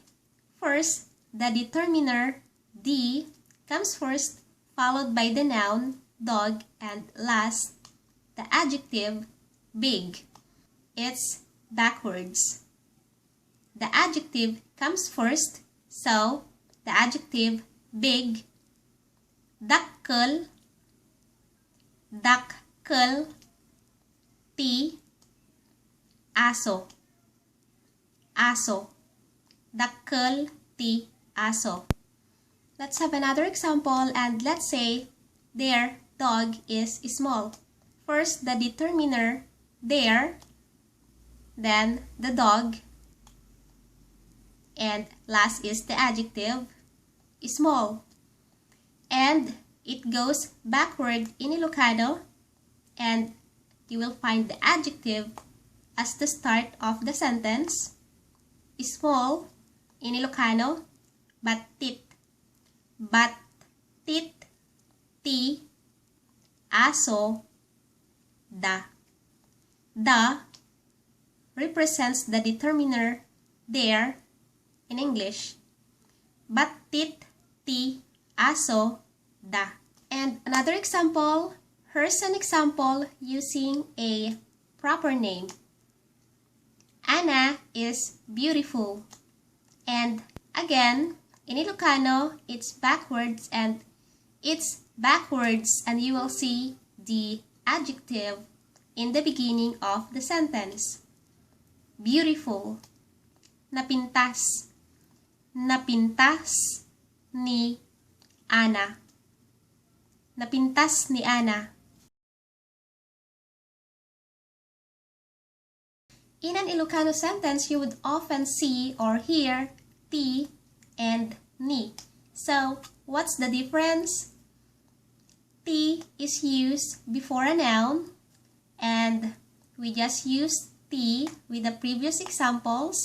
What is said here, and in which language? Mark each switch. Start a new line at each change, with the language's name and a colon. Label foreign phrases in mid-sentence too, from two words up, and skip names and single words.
English: First, the determiner, the, comes first, followed by the noun, dog, and last, the adjective, big. It's backwards. The adjective comes first, so the adjective, big,
Iloko: dakkel, dakkel, ti, aso, aso, dakkel, ti, aso.
English: Let's have another example and let's say their dog is small. First, the determiner, their, then the dog, and last is the adjective, small. And it goes backward in Ilocano, and you will find the adjective as the start of the sentence. Small in Ilocano, batit.
Iloko: Batit, ti, aso, da.
English: Da represents the determiner, there, in English.
Iloko: Batit, ti, aso, da.
English: And another example, here's an example using a proper name. Anna is beautiful. And again, in Ilocano, it's backwards and you will see the adjective in the beginning of the sentence. Beautiful.
Iloko: Napintas. Napintas ni Ana. Napintas ni Ana.
English: In an Ilocano sentence, you would often see or hear ti and ni. So, what's the difference? Ti is used before a noun, and we just used ti with the previous examples.